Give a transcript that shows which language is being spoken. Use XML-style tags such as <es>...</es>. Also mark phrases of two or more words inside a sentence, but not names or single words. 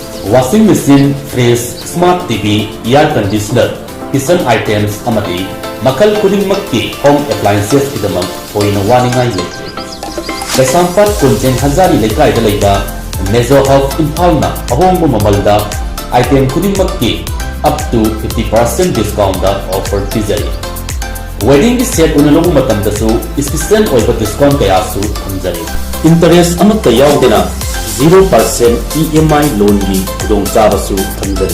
<en>washing machine, fridge, smart TV, air conditioner, kitchen items</en> <mni>amadi makal khudingmakki</mni> <en>home appliances</en> <mni>idamak hoina waningai lekre. Kaisampat Khuraijam Hazari lekai da leiba Mezo of Imphal na ahongba mamalda item khudingmakki</mni> <en>up to 50% discount</en> <mni>da offer pizari.</mni> <en>Wedding set</en> <mni>unalogu matamdasu special oiba discount kayasu thamjari. Interest amatta yaudena</mni> <en>0% EMI loan</en> <mni>gi kudong chabasu thamjari.</mni>